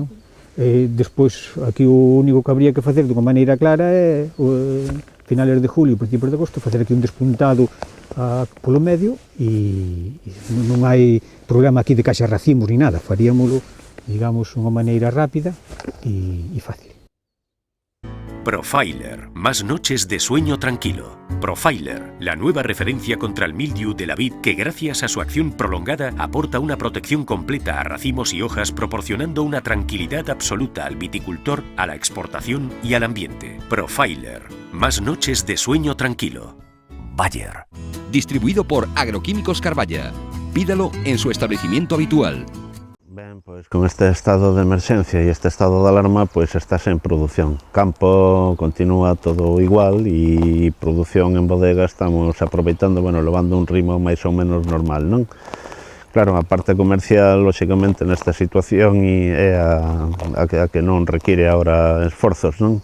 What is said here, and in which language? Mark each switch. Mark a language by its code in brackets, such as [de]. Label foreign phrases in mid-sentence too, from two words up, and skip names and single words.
[gl] Despois, aquí o único que habría que facer de unha maneira clara é [es] finales de julio, principios de agosto, [gl] facer aquí un despuntado polo medio e non hai problema aquí de caixa racimos ni nada, faríamoslo, digamos, unha maneira rápida e fácil. [es] Profiler, más noches de sueño tranquilo. Profiler, la nueva referencia contra el mildiu de la vid que gracias a su acción prolongada aporta una protección completa a racimos y hojas, proporcionando una tranquilidad absoluta al viticultor, a la exportación y al ambiente. Profiler, más noches de sueño tranquilo. Bayer. Distribuido por Agroquímicos Carballa. Pídalo en su establecimiento habitual. [gl] Ben, pois con este estado de emerxencia e este estado de alarma, pois está sen produción. Campo continúa todo igual e produción en bodega estamos aproveitando, bueno, levando un ritmo máis ou menos normal, non? Claro, a parte comercial, lóxicamente, nesta situación é a que non require agora esforzos, non?